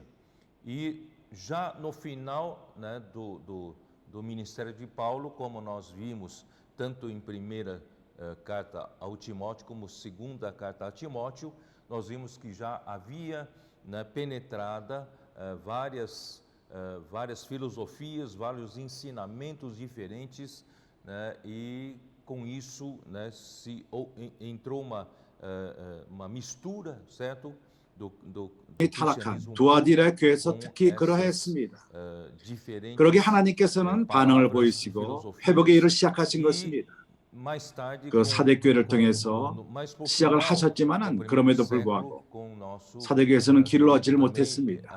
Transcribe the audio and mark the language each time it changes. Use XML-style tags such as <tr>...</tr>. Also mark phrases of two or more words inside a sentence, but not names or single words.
<pt>E já no final do ministério de Paulo, como nós vimos, tanto em primeira carta ao Timóteo, como segunda carta a Timóteo, nós vimos que já havia penetrada várias filosofias, vários ensinamentos diferentes, e com isso entrou uma mistura, certo?</pt> <ko>타락한 두아디라 교회에서 특히 그러했습니다. 그러기 하나님께서는 반응을 보이시고 회복의 일을 시작하신 것입니다. 그 사대교회를 통해서 시작을 하셨지만은 그럼에도 불구하고 사대교회에서는 길을 얻지를 못했습니다.</ko>